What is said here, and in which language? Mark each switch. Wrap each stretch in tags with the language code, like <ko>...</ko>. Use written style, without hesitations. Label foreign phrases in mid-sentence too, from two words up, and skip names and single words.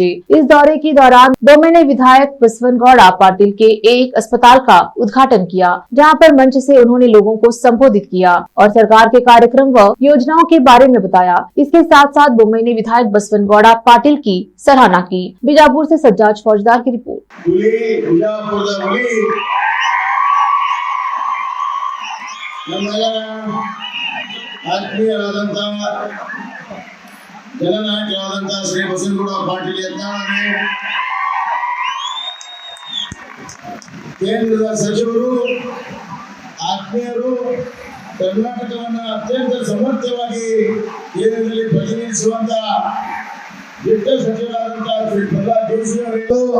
<hi>इस दौरे के दौरान बोम्मे ने विधायक बसवनगौड़ा पाटिल के एक अस्पताल का उद्घाटन किया, जहां पर मंच से उन्होंने लोगों को संबोधित किया और सरकार के कार्यक्रम व योजनाओं के बारे में बताया। इसके साथ साथ बोम्मे ने विधायक बसवनगौड़ा पाटिल की सराहना की। बीजापुर से सज्जाद फौजदार की रिपोर्ट।</hi> <kn>ಜನನಾಯಕರಾದಂತಹ ಶ್ರೀ ಬಸವನಗೌಡ ಪಾಟೀಲ್ ಯತ್ನಾಳ್ ಕೇಂದ್ರದ ಸಚಿವರು, ಆತ್ಮೀಯರು, ಕರ್ನಾಟಕವನ್ನು ಅತ್ಯಂತ ಸಮರ್ಥವಾಗಿ ಕೇಂದ್ರದಲ್ಲಿ ಪ್ರತಿನಿಧಿಸುವಂತಹ ದಿಟ್ಟ ಸಚಿವರಾದಂತಹ ಶ್ರೀ ಪ್ರಹ್ಲಾದ್ ಜೋಶಿ ಅವರು</kn>